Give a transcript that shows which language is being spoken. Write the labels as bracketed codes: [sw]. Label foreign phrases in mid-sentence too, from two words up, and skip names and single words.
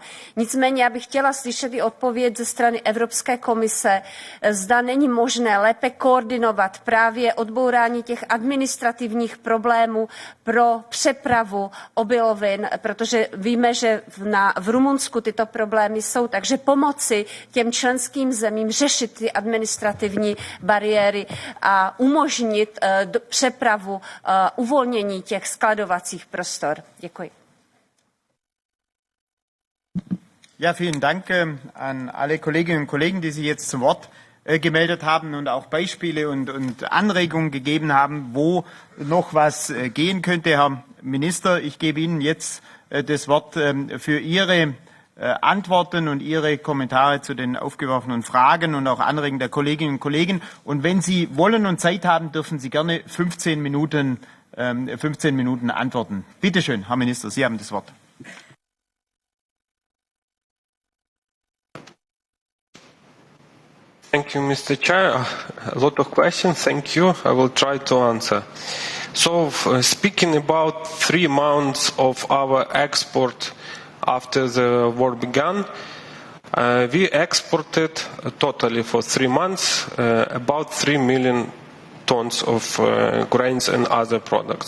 [cs] Nicméně já bych chtěla slyšet i odpověď ze strany Evropské komise, zda není možné lépe koordinovat právě odbourání těch administrativních problémů pro přepravu obilovin, protože víme, že v Rumunsku tyto problémy jsou, takže pomoci těm členským zemím řešit ty administrativní bariéry a umožnit přepravu, uvolnění těch skladovacích prostor. Děkuji. [de] Ja, vielen Dank an alle Kolleginnen und Kollegen, die sich jetzt zu Wort gemeldet haben und auch Beispiele und Anregungen gegeben haben, wo noch was gehen könnte. Herr Minister, ich gebe Ihnen jetzt das Wort für Ihre Antworten und Ihre Kommentare zu den aufgeworfenen Fragen und auch Anregungen der Kolleginnen und Kollegen. Und wenn Sie wollen und Zeit haben, dürfen Sie gerne 15 Minuten antworten. Bitte schön, Herr Minister, Sie haben das Wort. [en] Thank you, Mr. Chair. A lot of questions. Thank you. I will try to answer. So, speaking about 3 months of our export after the war began, we exported totally for 3 months about 3 million tons of grains and other products.